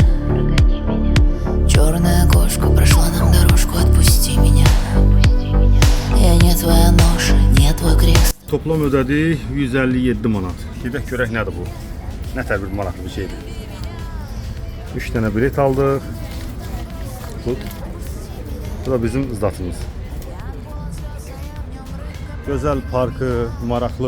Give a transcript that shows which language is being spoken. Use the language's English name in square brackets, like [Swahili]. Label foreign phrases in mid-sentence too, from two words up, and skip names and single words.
[Russian] Черная кошка прошла нам дорожку, отпусти меня. Я не твоя ноша, не твой крест. [Azerbaijani] Toplam ödədik 157 manat. Gedək görək nədir bu? Nə tər bir maraqlı bir şeydir. 3 dənə bilet aldıq. Tut. Bu da bizim zdatımız. Gözəl parkı, maraqlı.